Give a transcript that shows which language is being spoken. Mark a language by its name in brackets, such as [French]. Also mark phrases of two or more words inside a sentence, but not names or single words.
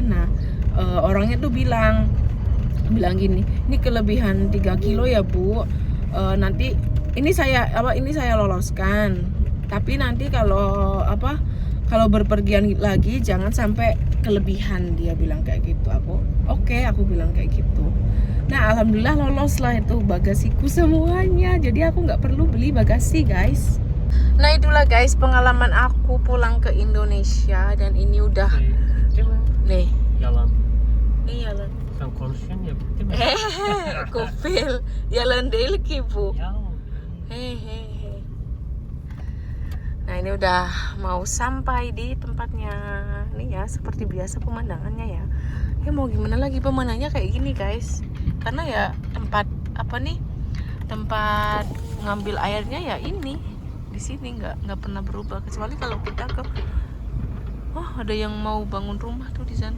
[Indonesian] Nah orangnya tuh bilang gini, ini kelebihan 3 kilo ya bu, nanti ini saya loloskan, tapi nanti kalau berpergian lagi jangan sampai kelebihan, dia bilang kayak gitu. Aku bilang kayak gitu. Nah alhamdulillah lolos lah itu bagasiku semuanya, jadi aku nggak perlu beli bagasi guys. Nah itulah guys pengalaman aku pulang ke Indonesia, dan ini udah nih [Turkish] Yalan. Yalan. Sen konuşuyorsun ya, bitti mi? Kufil yalan değil ki bu. Ya. Hehehe. [Indonesian] Nah ini udah mau sampai di tempatnya. Nih ya seperti biasa pemandangannya ya. Ya mau gimana lagi, pemandangannya kayak gini guys. Karena ya tempat ngambil airnya ya ini di sini nggak pernah berubah, kecuali kalau kita ke ada yang mau bangun rumah tuh di sana.